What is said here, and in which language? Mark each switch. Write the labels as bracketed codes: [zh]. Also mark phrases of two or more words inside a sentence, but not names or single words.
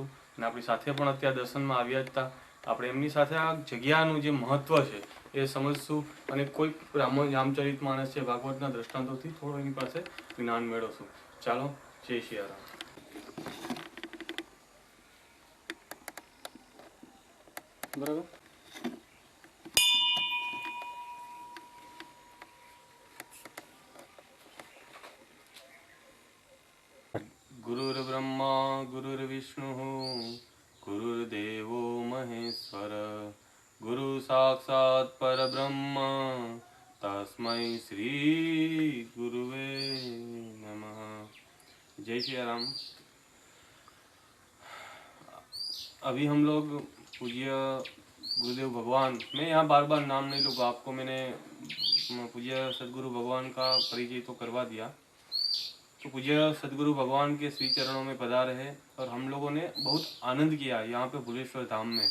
[gu] અને આપણી સાથે પણ અત્યારે દર્શનમાં આવ્યા જ હતા। આપણે એમની સાથે આ જગ્યાનું જે મહત્ત્વ છે એ સમજશું અને કોઈ રામચરિત માણસ છે ભાગવતના દ્રષ્ટાંતોથી થોડું એની પાસે જ્ઞાન મેળવશું। ચાલો, જય સિયારામ। બરાબર। [sa] गुरुर्ब्रह्मा गुरुर्विष्णुः गुरुर्देवो महेश्वर गुरु साक्षात् परब्रह्म तस्मै श्री गुरुवे नमः। [hi] जय श्री राम। अभी हम लोग पूज्य गुरुदेव भगवान, मैं यहाँ बार बार नाम नहीं लूँगा, आपको मैंने पूज्य सदगुरु भगवान का परिचय तो करवा दिया। तो पूज्य सदगुरु भगवान के श्री चरणों में पधारे हैं और हम लोगों ने बहुत आनंद किया यहाँ पे भुलेश्वर धाम में।